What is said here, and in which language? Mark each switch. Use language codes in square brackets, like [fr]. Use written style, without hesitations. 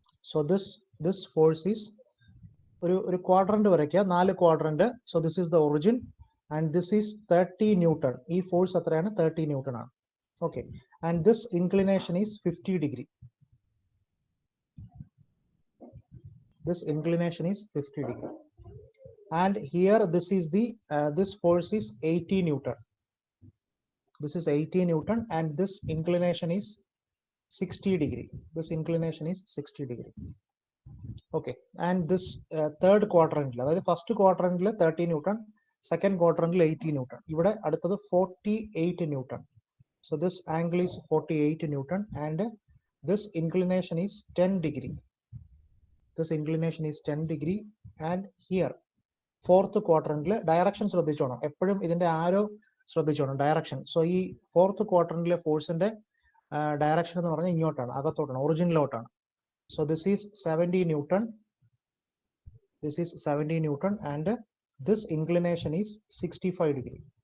[en] So this force is [ml] ഒരു quadrant വരയ്ക്കുക, 4 quadrant. [en] So this is the origin and this is 30 newton. [ml] ഈ force എത്രയാണ്? 30 newton ആണ്. [en] Okay, and this inclination is 50 degree. This inclination is 50 degree. And here this is the this force is 80 Newton. This is 80 Newton and this inclination is 60 degree. This inclination is 60 degree. Okay, and this third quadrant, [ml] അതായത് first ക്വാഡ്രന്റിൽ 30 newton, second ക്വാഡ്രന്റിൽ 80 newton, ഇവിടെ അടുത്തത് 48 newton. [en] So this angle is 48 Newton and this inclination is 10 degree. This inclination is 10 degree and here [ml] fourth ക്വാഡ്രന്റിൽ direction ശ്രദ്ധിച്ചോണം, എപ്പോഴും ഇതിന്റെ ആരോ ശ്രദ്ധിച്ചോണം, direction. So ഈ fourth ക്വാഡ്രന്റിലെ ഫോഴ്സിന്റെ direction എന്ന് പറഞ്ഞാൽ ഇങ്ങോട്ടാണ്, അകത്തോട്ടാണ്, ഒറിജിനിലോട്ടാണ്. [en] So this is 70 newton, this is 70 newton and this inclination is 65 degree.